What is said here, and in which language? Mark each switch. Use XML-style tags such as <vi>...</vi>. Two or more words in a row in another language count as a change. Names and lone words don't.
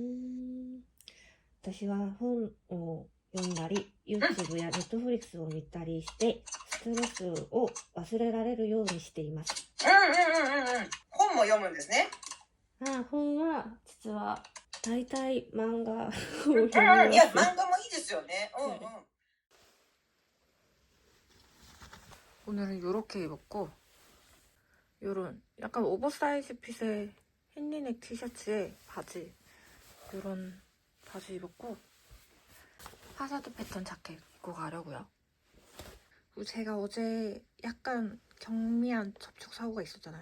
<ja>私は本を読んだり、YouTube や Netflix を見たりして、ストレスを忘れられるようにしています。本も読むんですね。本は実は大体漫画を読みます。いや、漫画もいいですよね。</ja> <ko>오늘은 요렇게 입었고, 요런 약간 오버사이즈 핏의 흰리넥 티셔츠에 바지, 이런 바지 입었고 파사드 패턴 자켓 입고 가려고요. 그리고 제가 어제 약간 경미한 접촉 사고가 있었잖아요.</ko>